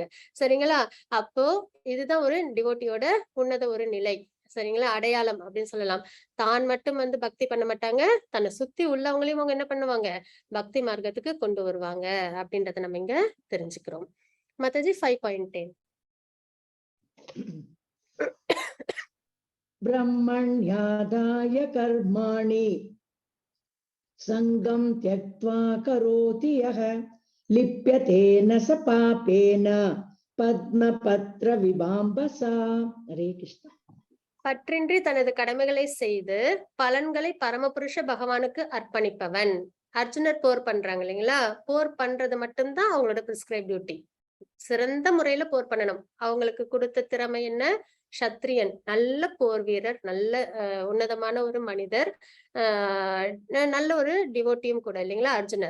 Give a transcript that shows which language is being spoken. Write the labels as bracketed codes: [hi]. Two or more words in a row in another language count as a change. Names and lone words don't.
[ta] சரிங்களா? அப்போ இதுதான் ஒரு டிவோட்டியோட உன்னத ஒரு நிலை. சரிங்களா? அடையாளம் அப்படின்னு சொல்லலாம். தான் மட்டும் வந்து பக்தி பண்ண மாட்டாங்க, தன்னை சுத்தி உள்ளவங்களையும் அவங்க என்ன பண்ணுவாங்க, பக்தி மார்க்கத்துக்கு கொண்டு வருவாங்க அப்படின்றத நம்ம இங்க தெரிஞ்சுக்கிறோம். மாதாஜி 5.10. [sa] ब्रह्मण्यादाय कर्माणि संगं त्यक्त्वा करोति यः लिप्यते न स पापेन पद्मपत्र विभाम्बसा. हरे कृष्ण. [ta] பற்றின்றி தனது கடமைகளை செய்து பலன்களை பரமபுருஷ பகவானுக்கு அர்ப்பணிப்பவன். அர்ஜுனர் போர் பண்றாங்க இல்லைங்களா? போர் பண்றது மட்டும்தான் அவங்களோட [en] prescribed duty. [ta] சிறந்த முறையில போர் பண்ணணும். அவங்களுக்கு கொடுத்த திறமை என்ன? சத்திரியன், நல்ல போர் வீரர், நல்ல உன்னதமான ஒரு மனிதர், நல்ல ஒரு டிவோட்டியும் கூட இல்லைங்களா அர்ஜுனர்.